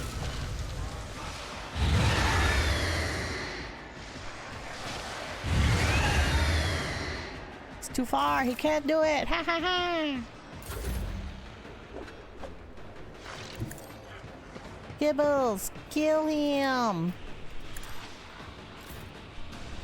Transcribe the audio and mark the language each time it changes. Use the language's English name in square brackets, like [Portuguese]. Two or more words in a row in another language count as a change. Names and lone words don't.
[English] It's too far. He can't do it. Ha ha ha! Gibbles, kill him!